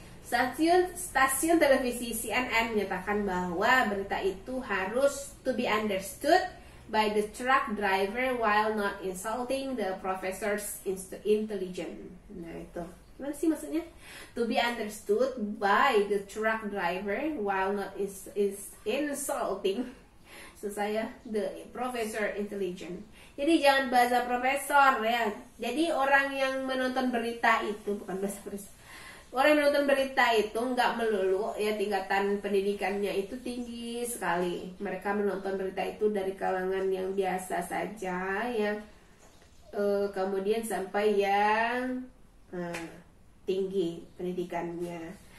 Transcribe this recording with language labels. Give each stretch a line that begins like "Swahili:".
Indonesian: Stasiun televisi CNN menyatakan bahwa berita itu harus
English: to be understood by the truck driver while not insulting the professor's intelligence.
Indonesian: Nah itu, gimana sih maksudnya?
English: To be understood by the truck driver while not insulting the professor intelligence.
Indonesian: Jadi jangan bahasa profesor ya. Jadi orang yang menonton berita itu bukan bahasa profesor. Orang yang menonton berita itu nggak melulu ya tingkatan pendidikannya itu tinggi sekali. Mereka menonton berita itu dari kalangan yang biasa saja ya, kemudian sampai yang tinggi pendidikannya.